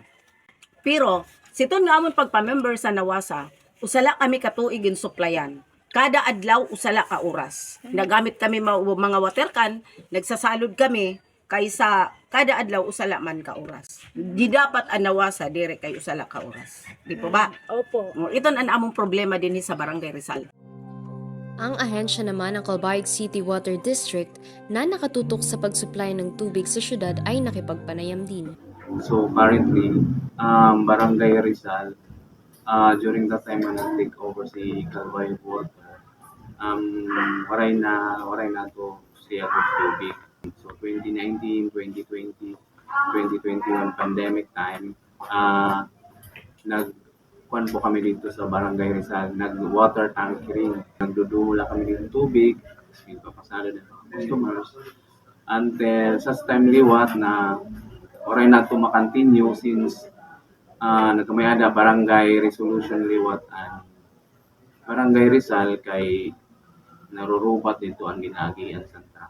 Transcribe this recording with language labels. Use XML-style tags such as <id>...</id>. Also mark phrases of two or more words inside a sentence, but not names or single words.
<war>Pero siton nga amon pagpa-member sa nawasa, usala kami katuig gin suplayan. Kada adlaw usala ka oras. Nagamit kami mga water can, nagsasalod kami kaysa kada adlaw usala man ka oras. Di dapat ang nawasa dire kay usala ka oras.</war> <tl>Di po ba? Opo.</tl> <war>Ito ang among problema din sa Barangay Rizal.</war> <tl>Ang ahensya naman ng Calbayog City Water District na nakatutok sa pagsupply ng tubig sa syudad ay nakipagpanayam din.</tl> <en>So currently, Barangay Rizal, during that time when I take over si Calbayog Water,</en> <war>waray na to siya ng tubig.</war> <tl>So 2019, 2020, 2021</tl> <en>pandemic time,</en> <tl>nagkuhan po kami dito sa Barangay Rizal, nag-</tl> <en>water tankering,</en> <tl>nagdudula kami dito ng tubig, pinapasalo ng mga customers, until</tl> <war>sa time liwat na oray na ito makontinue</war> <tl>since</tl> <war>nagkamayada Barangay Resolution liwat</war> <tl>ang Barangay Rizal</tl> <war>kay narurubat</war> <tl>dito ang ginagian sa truck.</tl>